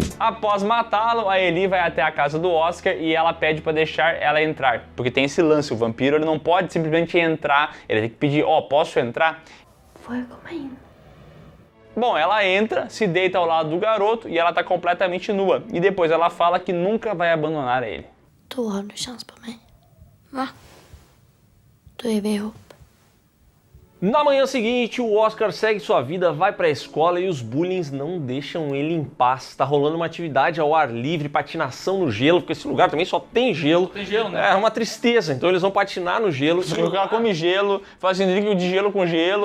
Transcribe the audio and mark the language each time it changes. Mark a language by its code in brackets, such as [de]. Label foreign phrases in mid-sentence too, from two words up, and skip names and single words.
[pt] Após matá-lo, a Ellie vai até a casa do Oscar e ela pede pra deixar ela entrar. Porque tem esse lance, o vampiro ele não pode simplesmente entrar, ele tem que pedir, posso entrar? Foi comendo. Bom, ela entra, se deita ao lado do garoto e ela tá completamente nua. E depois ela fala que nunca vai abandonar ele. [sv] Du har nu chans på mig. Va? Då är vi ihop. [pt] Na manhã seguinte, o Oscar segue sua vida, vai pra escola e os bullies não deixam ele em paz. Tá rolando uma atividade ao ar livre, patinação no gelo, porque esse lugar também só tem gelo. Tem gelo, né? É uma tristeza, então eles vão patinar no gelo. O cara come gelo, faz drink de gelo com gelo.